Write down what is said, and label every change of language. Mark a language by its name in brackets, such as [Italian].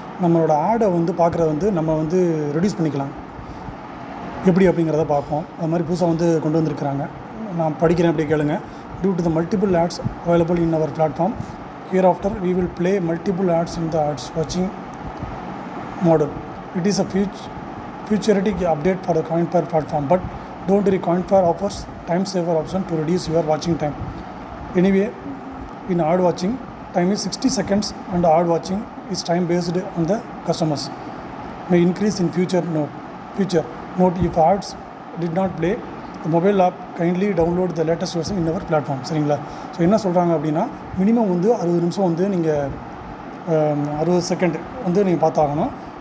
[Tamil] நம்மளோட ஆடை வந்து பார்க்குறத வந்து நம்ம வந்து ரெடியூஸ் பண்ணிக்கலாம். எப்படி அப்படிங்கிறத பார்ப்போம். அது மாதிரி புதுசாக வந்து கொண்டு வந்திருக்கிறாங்க. நான் படிக்கிறேன், அப்படி கேளுங்க. [English] Due to the multiple ads available in our platform, here after we will play multiple ads in the ads வாட்சிங் model. It is a futuristic update for the Coinpare platform, but don't worry, Coinpare offers time saver option to reduce your watching time. Anyway, in ad watching, time is 60 seconds and ad watching is time based on the customers. May increase in future. Note, if ads did not play, the mobile app kindly download the latest version in our platform. [Tamil] சரிங்களா? So என்ன சொல்கிறாங்க அப்படின்னா, minimum வந்து 60 நிமிஷம் வந்து நீங்கள் 60 second வந்து நீங்கள் பார்த்தாகணும்.